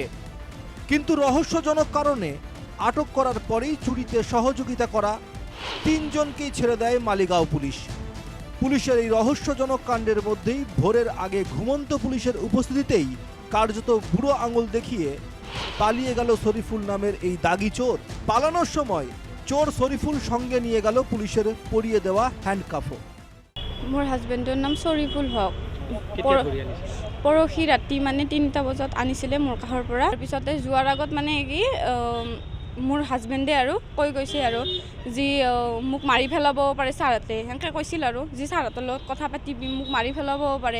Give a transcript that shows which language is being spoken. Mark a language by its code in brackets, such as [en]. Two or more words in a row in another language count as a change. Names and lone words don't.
[bn] কিন্তু রহস্যজনক কারণে আটক করার পরেই চুরিতে সহযোগিতা করা 3 জনকেই ছেড়ে দেয় মালিগাঁও পুলিশ। পুলিশের এই রহস্যজনক কাণ্ডের মধ্যেই ভোরের আগে ঘুমন্ত পুলিশের উপস্থিতিতেই কার্যত বুড়ো আঙুল দেখিয়ে পালিয়ে গেল শরীফুল নামের এই দাগি চোর। পালানোর সময় চোর শরীফুল সঙ্গে নিয়ে গেল পুলিশের পরিয়ে দেওয়া হ্যান্ডকাফও। [as] মোৰ হাজবেণ্ডৰ নাম শৰীফুল হক। পৰহি ৰাতি মানে 3টা বজাত আনিছিলে মোৰ কাষৰ পৰা। তাৰপিছতে যোৱাৰ আগত মানে কি মোৰ হাজবেণ্ডে আৰু কৈ গৈছে আৰু যি মোক মাৰি পেলাব পাৰে ছাৰহঁতে, সেনেকৈ কৈছিল আৰু যি ছাৰহঁতৰ লগত কথা পাতিবি মোক মাৰি পেলাব পাৰে।